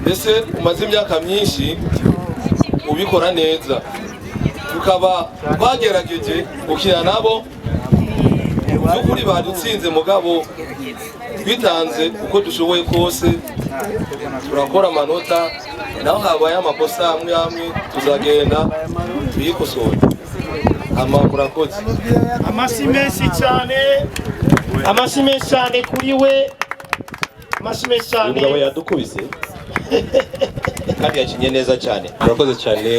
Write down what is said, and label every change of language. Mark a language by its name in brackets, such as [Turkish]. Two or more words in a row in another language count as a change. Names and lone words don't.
[Kinyarwanda] ese umaze imyaka myinshi ubikora neza, tukaba bagerageje gukina nabo by'ukuri badutsinze, mugabo twitanze uko dushoboye kose, turakora amanota, naho habaye amakosa amwe amwe tuzagenda tuyikosora. Murakoze. Amashyi menshi cyane, amashyi menshi cyane kuri we, amashyi menshi cyane. Umugabo yadukubise kandi yakinye neza cyane. Murakoze cyane.